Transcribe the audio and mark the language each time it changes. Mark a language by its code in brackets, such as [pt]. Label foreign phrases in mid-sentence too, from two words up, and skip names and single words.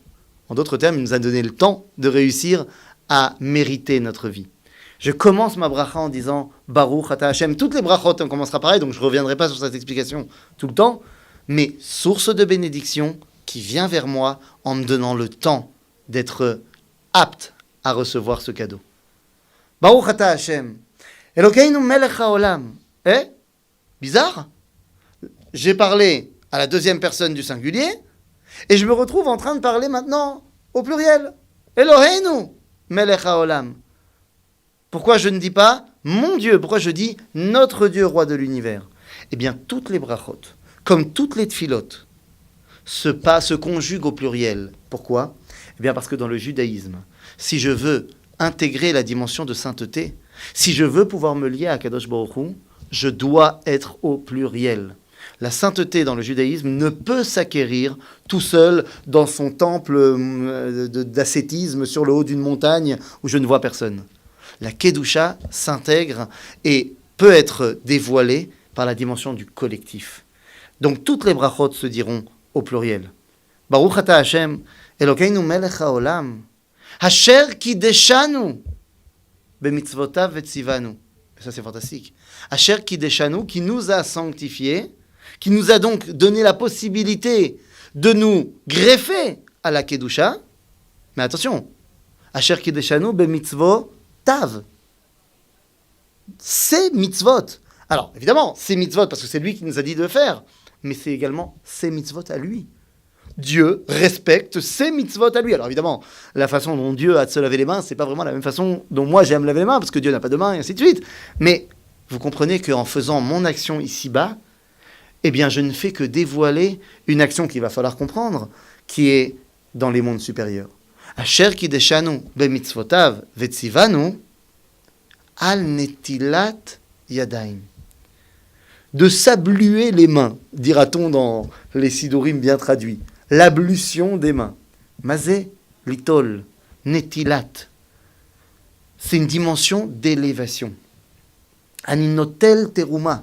[fr] En d'autres termes, il nous a donné le temps de réussir à mériter notre vie. Je commence ma bracha en disant [he] ברוך אתה השם. [fr] Toutes les brachot, on commencera pareil, donc je ne reviendrai pas sur cette explication tout le temps. Mais source de bénédiction qui vient vers moi en me donnant le temps d'être apte à recevoir ce cadeau. [he] ברוך אתה השם. אלוקינו מלך העולם. [fr] Bizarre. J'ai parlé à la deuxième personne du singulier et je me retrouve en train de parler maintenant au pluriel. [he] אלוהינו מלך העולם. [fr] Pourquoi je ne dis pas mon Dieu? Pourquoi je dis notre Dieu, roi de l'univers? Eh bien, toutes les brachot, comme toutes les tfilotes, se conjuguent au pluriel. Pourquoi? Eh bien, parce que dans le judaïsme, si je veux intégrer la dimension de sainteté, si je veux pouvoir me lier à [he] קדוש ברוך הוא, [fr] je dois être au pluriel. La sainteté dans le judaïsme ne peut s'acquérir tout seul dans son temple d'ascétisme sur le haut d'une montagne où je ne vois personne. La Kedusha s'intègre et peut être dévoilée par la dimension du collectif. Donc toutes les brachot se diront au pluriel. [he] ברוך אתה השם אלוקינו מלך העולם אשר קדשנו במצוותיו וצוונו. [fr] Ça c'est fantastique. [he] אשר קדשנו, [fr] qui nous a sanctifiés, qui nous a donc donné la possibilité de nous greffer à la Kedusha. Mais attention, [he] אשר קדשנו במצוותיו. [fr] C'est mitzvot. Alors, évidemment, c'est mitzvot parce que c'est lui qui nous a dit de le faire, mais c'est également ses mitzvot à lui. Dieu respecte ses mitzvot à lui. Alors évidemment, la façon dont Dieu a de se laver les mains, c'est pas vraiment la même façon dont moi j'ai à me laver les mains, parce que Dieu n'a pas de mains, et ainsi de suite. Mais vous comprenez qu'en faisant mon action ici-bas, eh bien, je ne fais que dévoiler une action qu'il va falloir comprendre, qui est dans les mondes supérieurs. [he] אשר קדשנו במצוותיו וצוונו על נטילת ידיים. [fr] De s'abluer les mains, dira-t-on dans les sidurim bien traduits. L'ablution des mains. Mazé, litol, netilat. C'est une dimension d'élévation. [he] אנינוטל תרומה.